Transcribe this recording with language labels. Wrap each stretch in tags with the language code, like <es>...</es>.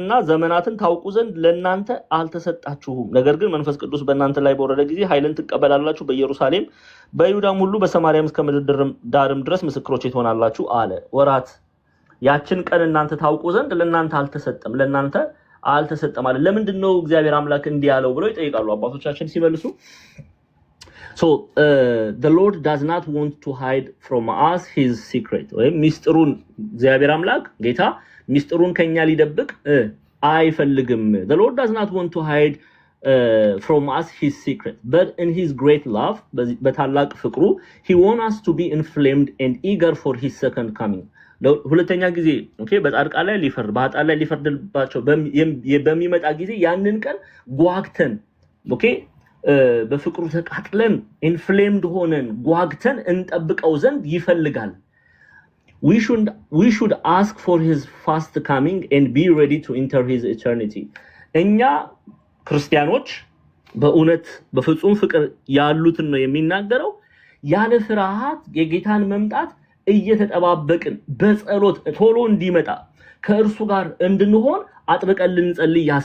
<am>ዘመናትን ታውቁ ዘንድ ለእናንተ አልተሰጣችሁም ነገር ግን መንፈስ ቅዱስ በእናንተ ላይ በወረደ ጊዜ ኃይልን ትቀበላላችሁ በኢየሩሳሌም በይሁዳም ሁሉ በሰማርያም እስከ ምድር ዳርም ድረስ ምስክሮቼ ትሆናላችሁ አለ ወራት ያችን ቀን እናንተ ታውቁ ዘንድ ለእናንተ አልተሰጠም አለ ለምንድነው እግዚአብሔር አምላክ እንዲህ ያለው ብለው ይጠይቃሉ አባቶቻችን ሲመልሱ</am> <en>So the Lord does not want to hide from us his secret.</en> <am>ሚስጥሩን እግዚአብሔር አምላክ ጌታ ሚስጥሩን ከኛ ሊደብቅ አይፈልግም.</am> <en>The Lord does not want to hide from us his secret, but in his great love</en> <am>በታላቅ ፍቅሩ</am> <en>he wants us to be inflamed and eager for his second coming.</en> <am>ሁለተኛ ጊዜ ኦኬ በጻድቃን ላይ በኃጥአን ላይ ሊፈርድባቸው በሚመጣ ጊዜ ያንን ቀን ጓግተን ኦኬ በፍቅሩ ተቃጥለን ኢንፍሌምድ ሆነን ጓግተን እንጠብቀው ዘንድ ይፈልጋል</am> <en>we should ask for his fast coming and be ready to enter his eternity</en> <am>እኛ ክርስቲያኖች በእውነት በፍጹም ፍቅር ያሉትን ነው የሚናገረው ያለ ፍርሃት የጌታን መምጣት እየተጠባበቅን በጸሎት ቶሎ እንዲመጣ ከእርሱ ጋር እንድንሆን አጥብቀን ልንጸልይ</am>